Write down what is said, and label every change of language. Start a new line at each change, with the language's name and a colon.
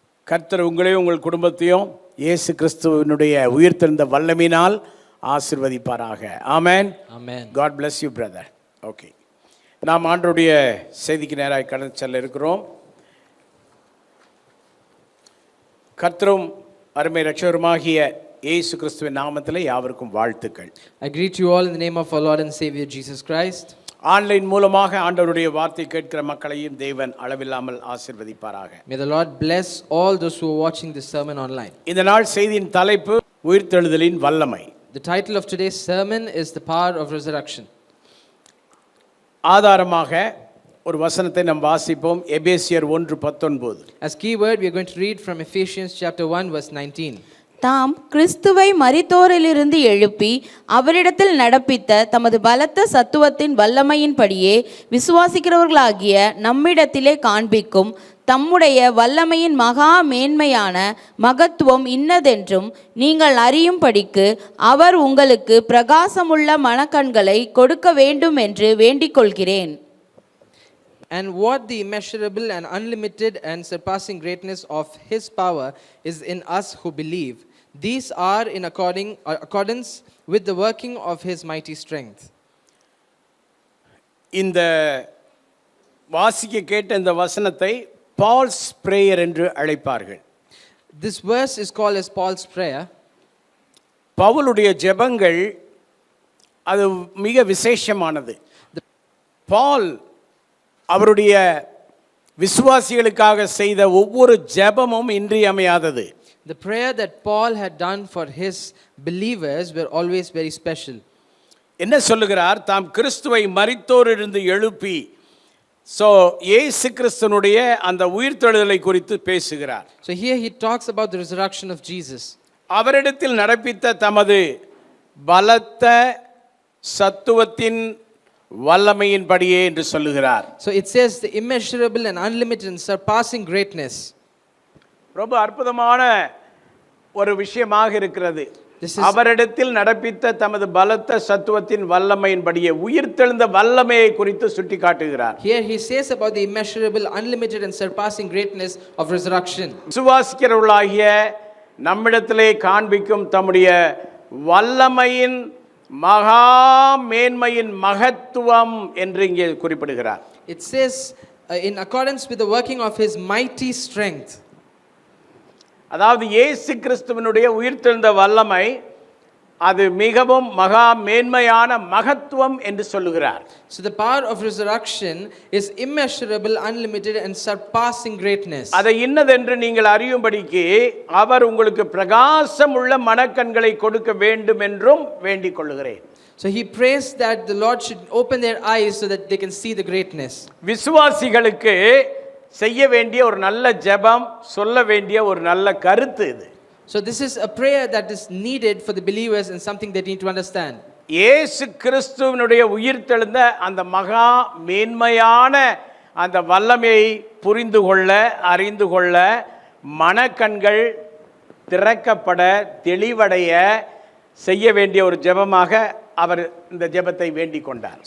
Tamil: கர்த்தர் உங்களையும் உங்கள் குடும்பத்தையும் இயேசு கிறிஸ்துவினுடைய உயிர்த்தெழுந்த வல்லமையினால் ஆசீர்வதிப்பாராக. ஆமென். ஆமென்.
English: God bless you brother.
Tamil: Okay, நாம் ஆண்டவருடைய செய்திக்கு நேராக கடந்து செல்ல இருக்கிறோம். கர்த்தரும் அருமை இரட்சகருமாகிய இயேசு கிறிஸ்துவின் நாமத்திலே யாவருக்கும் வாழ்த்துக்கள்.
English: I greet you all in the name of our Lord and Savior Jesus Christ.
Tamil: Online மூலமாக ஆண்டவருடைய வார்த்தை கேட்கிற மக்களையும் தேவன் அளவில்லாமல் ஆசீர்வதிப்பாராக.
English: May the Lord bless all those who are watching this sermon online.
Tamil: இந்த நாள் செய்தியின் தலைப்பு உயிர்த்தெழுதலின் வல்லமை.
English: The title of today's sermon is The Power of Resurrection.
Tamil: ஆதாரமாக ஒரு வசனத்தை நாம் வாசிப்போம். எபேசியர் 1:19.
English: As keyword we are going to read from Ephesians chapter 1 verse 19.
Tamil: தாம் கிறிஸ்துவை மரித்தோரிலிருந்து எழுப்பி அவரிடத்தில் நடப்பித்த தமது பலத்த சத்துவத்தின் வல்லமையின்படியே விசுவாசிக்கிறவர்களாகிய நம்மிடத்திலே காண்பிக்கும் தம்முடைய வல்லமையின் மகா மேன்மையான மகத்துவம் இன்னதென்றும் நீங்கள் அறியும்படிக்கு அவர் உங்களுக்கு பிரகாசமுள்ள மனக்கண்களை கொடுக்க வேண்டும் என்று வேண்டிக் கொள்கிறேன்.
English: And what the immeasurable and unlimited and surpassing greatness of his power is in us who believe. These are in accordance with the working of his mighty strength.
Tamil: இந்த வாசிக்க கேட்ட இந்த வசனத்தை பால்ஸ் பிரேயர் என்று அழைப்பார்கள்.
English: This verse is called as Paul's prayer.
Tamil: பவுலுடைய ஜெபங்கள் அது மிக விசேஷமானது. பால் அவருடைய விசுவாசிகளுக்காக செய்த ஒவ்வொரு ஜெபமும் இன்றியமையாதது.
English: The prayer that Paul had done for his believers were always very special.
Tamil: என்ன சொல்லுகிறார்? தாம் கிறிஸ்துவை மரித்தோரிலிருந்து எழுப்பி, சோ இயேசு கிறிஸ்துனுடைய அந்த உயிர்த்தெழுதலை குறித்து பேசுகிறார்.
English: So here he talks about the resurrection of Jesus.
Tamil: அவரிடத்தில் நடப்பித்த தமது பலத்த சத்துவத்தின் வல்லமையின்படியே என்று சொல்லுகிறார்.
English: So it says the immeasurable and unlimited and surpassing greatness.
Tamil: ரொம்ப அற்புதமான ஒரு விஷயமாக இருக்கிறது. அவரிடத்தில் நடப்பித்த தமது பலத்த சத்துவத்தின் வல்லமையின்படியே உயிர்த்தெழுந்த வல்லமையை குறித்து சுட்டிக்காட்டுகிறார்.
English: Here he says about the immeasurable, unlimited and surpassing greatness of resurrection.
Tamil: விசுவாசிக்கிறவர்களாகிய நம்மிடத்திலே காண்பிக்கும் தம்முடைய வல்லமையின் மகா மேன்மையின் மகத்துவம் என்று இங்கே குறிப்பிடுகிறார்.
English: It says in accordance with the working of his mighty strength.
Tamil: அதாவது இயேசு கிறிஸ்துவினுடைய உயிர்த்தெழுந்த வல்லமை அது மிகவும் மகா மேன்மையான மகத்துவம் என்று சொல்லுகிறார்.
English: So the power of resurrection is immeasurable, unlimited and surpassing greatness.
Tamil: அதை இன்னதென்று நீங்கள் அறியும்படிக்கு அவர் உங்களுக்கு பிரகாசமுள்ள மனக்கண்களை கொடுக்க வேண்டும் என்றும் வேண்டிக் கொள்கிறேன்.
English: So he prays that the Lord should open their eyes so that they can see the greatness.
Tamil: விசுவாசிகளுக்கு செய்ய வேண்டிய ஒரு நல்ல ஜெபம், சொல்ல வேண்டிய ஒரு நல்ல கருத்து இது.
English: So this is a prayer that is needed for the believers and something they need to understand.
Tamil: இயேசு கிறிஸ்துவினுடைய உயிர்த்தெழுந்த அந்த மகா மேன்மையான அந்த வல்லமையை புரிந்து கொள்ள, அறிந்து கொள்ள, மனக்கண்கள் திறக்கப்பட, தெளிவடைய செய்ய வேண்டிய ஒரு ஜெபமாக அவர் இந்த ஜெபத்தை வேண்டிக் கொண்டார்.